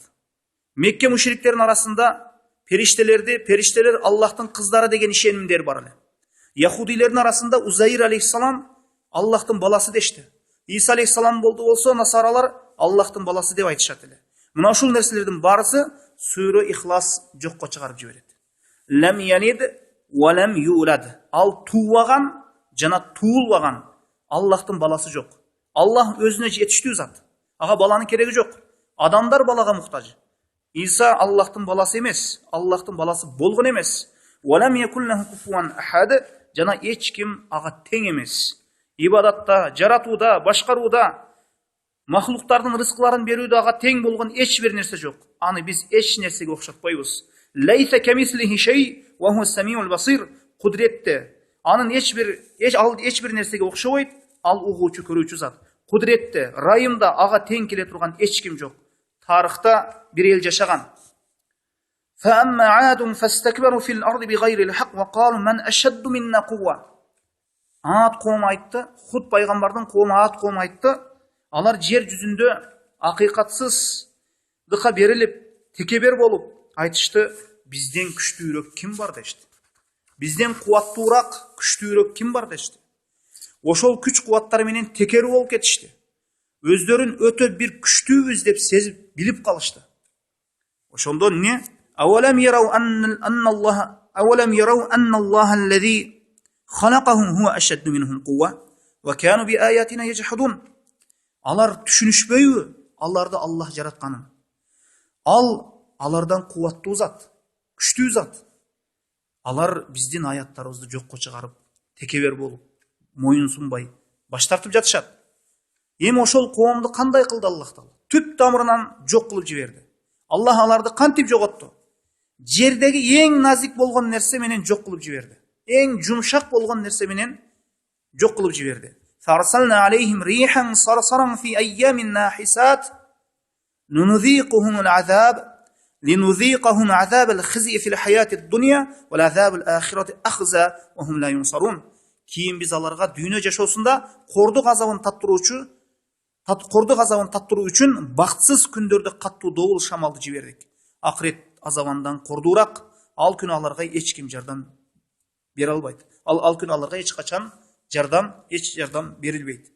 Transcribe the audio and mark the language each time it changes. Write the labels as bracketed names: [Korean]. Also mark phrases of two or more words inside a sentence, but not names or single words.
[Kyrgyz] Мекке мушриктерин арасында периштелер Аллахтын кыздары деген ишенимдер бар эле. Яхудилердин арасында Узайр алейхиссалам Аллахтын баласы дешти. Иса алейхиссалам болсо, насаралар Аллахтын баласы деп айтышат эле. Мына ушул нерселердин барысы сүрө Ихлас жокко чыгарып жиберет. [Arabic] لم يلد ولم يولد. [Kyrgyz] Ал туубаган жана туулбаган Аллахтын баласы жок. Аллах өзүнө жетиштүү зат. Ага баланын кереги жок. Адамдар балага муктаж. Иса Аллахтын баласы эмес, Аллахтын баласы болгон эмес. [Arabic] ولم يكن له كفوا أحد, [Kyrgyz] жана эч ким ага тең эмес. Ибадатта, жаратууда, башкарууда, махлуктардын рызкыларын берүүдө ага тең болгон эч бир нерсе жок. Аны биз эч нерсеге окшотпойбуз. [Arabic] ليس كمثله شيء وهو السميع البصير. [Kyrgyz] Кудретте. Анын эч бир нерсеге окшобойт, ал угуучу, көрүүчү зат. Кудретте, райымда ага тең келе турган эч ким жок. Тарыхта бир эл жашаган. [Arabic] فَأَمَّا عَادٌ فَاسْتَكْبَرُوا فِي الْأَرْضِ بِغَيْرِ الْحَقِّ وَقَالُوا مَنْ أَشَدُّ مِنَّا قُوَّةً. [Kyrgyz] Ат коом айтты, Худ пайгамбардын коому Ат коом айтты, алар жер жүзүндө акыйкатсыздыкка берилип, текебер болуп айтышты, бизден күчтүүрөөк ким бар дешти. Бизден кубаттуураак, күчтүүрөөк ким бар дешти. Ошол күч кубаттары менен текери болуп кетишти. Өздөрүн өтө бир күчтүүбүз деп сезип, билип калышты. Ошондо эмне? [Arabic] أولم يروا أن الله الذي خلقهم هو أشد منهم قوة وكانوا بآياتنا يجحدون. [Kyrgyz] Алар түшүнүшпөйбү? Аларды Аллах жаратканын. Алардан кубаттуу зат, күчтүү зат. Алар биздин аяттарыбызды жокко чыгарып, текебер болуп, моюн сунбай, баш тартып жатышат. Эми ошол коомду кандай кылды Аллах Таала? Түп тамырынан жок кылып жиберди. Аллах аларды кантип жоготту? Жердеги эң назик болгон нерсе менен жок кылып жиберди. Эң жумшак болгон нерсе менен жок кылып жиберди. [Arabic] فأرسلنا عليهم ريحا صرصرا في أيام نحسات لنذيقهم العذاب لنذيقهم عذاب الخزي في الحياة الدنيا والعذاب الآخرة أخزى وهم لا ينصرون. [Kyrgyz] Кейін біз аларға дүйнө жашоосунда кордук азабын таттыруу үчүн бактсыз күндөрдө каттуу добул шамалды жибердик. Акырет азабынан кордуураак, ал күнү аларга эч ким жардам бере албайт. Ал күнү аларга эч качан жардам берилбейт.